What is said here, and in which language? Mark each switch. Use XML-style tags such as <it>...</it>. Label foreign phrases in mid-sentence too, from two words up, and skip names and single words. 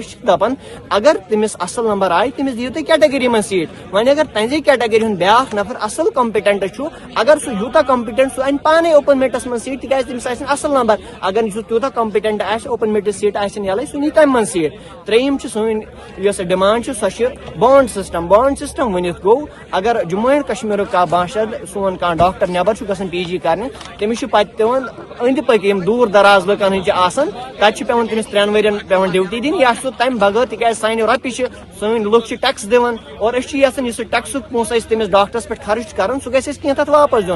<ks>أسۍ چھِ دپان اگر تٔمِس اصل نمبر آیہِ تٔمِس دِیِو تُہۍ کیٹگری منٛز سیٖٹ. وۄنۍ اگر تہنٛزے کیٹگری ہُنٛد بیاکھ نفر اصل کمپِٹنٹ چھُ اگر سُہ یوٗتاہ کمپِٹنٹ سُہ انہِ پانے</ks> <en>open merits</en> <ks>منٛز سیٖٹ تِکیازِ تٔمِس آسن اصل نمبر. اگر نہٕ سُہ تیوٗتاہ کمپِٹنٹ آسہِ</ks> <en>open merits</en> <ks>سیٖٹ آسن یلے سُہ نی تمہِ منٛز سیٖٹ. ترٛیٚیِم چھِ سٲنۍ یۄس ڈِمانڈ چھِ سۄ چھِ</ks> <en>bond system. bond system</en> <ks>ؤنِتھ گوٚو اگر جموں اینڈ کشمیٖرُک کانٛہہ باشند سون کانٛہہ ڈاکٹر نٮ۪بر چھُ گژھان PG کرنہِ تٔمِس چھُ پتہٕ پیوان أنٛدۍ پٔکۍ یِم دوٗر دراز لُکن ہٕنٛدۍ چھِ آسان تتہِ چھُ پیوان تٔمِس 3 ؤرین پیوان ڈیوٹی دِنۍ یا چھُ سُہ تمہِ بغٲر تِکیازِ سانہِ رۄپیہِ چھِ سٲنۍ لُکھ چھِ ٹیکس دِوان اور أسۍ چھِ یژھان یُس سُہ ٹیکسُک پونٛسہٕ أسۍ تٔمِس ڈاکٹرس پٮ۪ٹھ خرٕچ کران سُہ گژھِ اَسہِ کینٛہہ تتھ واپس دیُن.</ks>